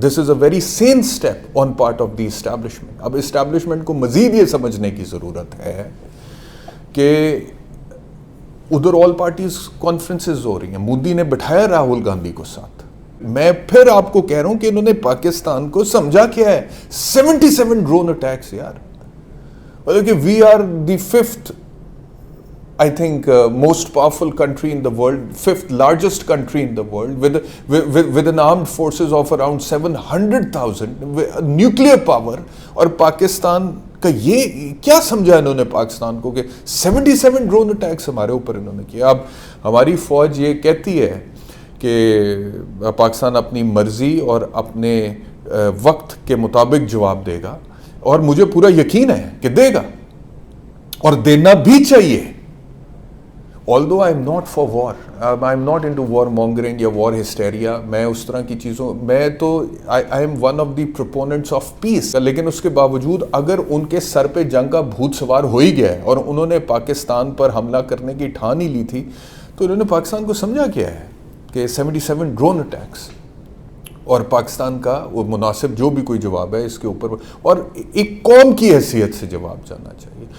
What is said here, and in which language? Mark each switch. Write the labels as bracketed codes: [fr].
[en] This is a very sane step on part of the establishment. [ur] اب establishment کو مزید یہ سمجھنے کی ضرورت ہے کہ ادھر آل پارٹیز کانفرنسز ہو رہی ہیں, مودی نے بٹھایا راہل گاندھی کو ساتھ. میں پھر آپ کو کہہ رہا ہوں کہ انہوں نے پاکستان کو سمجھا کیا ہے. [en] 77 drone attacks [ur] یار, مطلب کہ [en] We are the 5th I think most powerful country in the world, 5th largest country in the world with an armed forces of around 700,000 nuclear power. [ur] اور پاکستان کا یہ کیا سمجھا انہوں نے پاکستان کو کہ 77 ڈرون اٹیکس ہمارے اوپر انہوں نے کیا. اب ہماری فوج یہ کہتی ہے کہ پاکستان اپنی مرضی اور اپنے وقت کے مطابق جواب دے گا, اور مجھے پورا یقین ہے کہ دے گا اور دینا بھی چاہیے. [en] Although I am not for war, I am not into war mongering یا war hysteria, [ur] میں اس طرح کی چیزوں میں تو [en] I am one of the proponents of peace. [ur] لیکن اس کے باوجود اگر ان کے سر پہ جنگ کا بھوت سوار ہو ہی گیا ہے اور انہوں نے پاکستان پر حملہ کرنے کی ٹھان ہی لی تھی, تو انہوں نے پاکستان کو سمجھا کیا ہے کہ 77 ڈرون اٹیکس اور پاکستان کا وہ مناسب جو بھی کوئی جواب ہے اس کے اوپر, اور ایک قوم کی حیثیت سے جواب جانا چاہیے.